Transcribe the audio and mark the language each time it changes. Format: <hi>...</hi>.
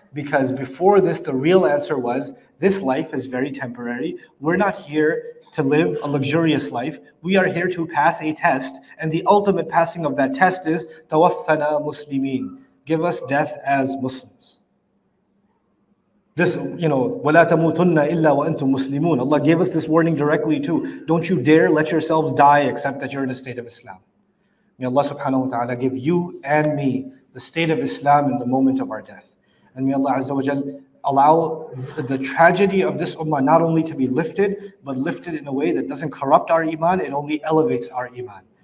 <en>Because before this, the real answer was, this life is very temporary. We're not here to live a luxurious life. We are here to pass a test. And the ultimate passing of that test is,</en> <ar>tawaffana muslimin.</ar> <en>Give us death as Muslims. This,</en> <ar>وَلَا تَمُوتُنَّ إِلَّا وَأَنْتُمْ مُسْلِمُونَ.</ar> <en>Allah gave us this warning directly too. Don't you dare let yourselves die except that you're in a state of Islam. May Allah subhanahu wa ta'ala give you and me the state of Islam in the moment of our death. And may Allah Azza wa Jal allow the tragedy of this ummah not only to be lifted, but lifted in a way that doesn't corrupt our iman, it only elevates our iman.</en>